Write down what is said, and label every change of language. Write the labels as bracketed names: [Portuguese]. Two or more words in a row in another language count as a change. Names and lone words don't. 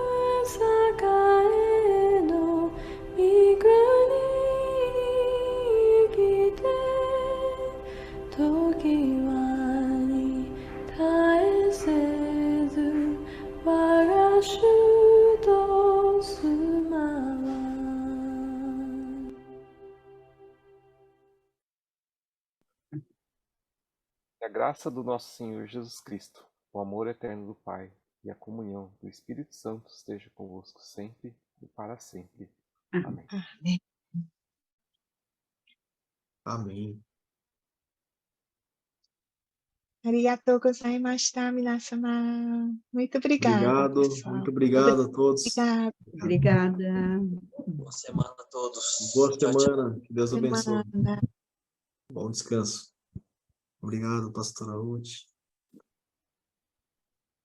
[Japanese] 栄の御国に来て時はに絶えせず我が主と住まわ [Portuguese] Que a graça do nosso Senhor Jesus Cristo, o amor eterno do Pai e a comunhão do Espírito Santo esteja convosco sempre e para sempre. Amém. Amém. Amém. [Japanese] ありがとうございました, minasamá. [Portuguese] Muito obrigada, Obrigado, pessoal. muito obrigado a todos. Obrigada. Obrigada. Boa semana a todos. Boa Tchau, tchau. semana, que Deus abençoe. Semana. Bom descanso. Obrigado, pastora Ruth.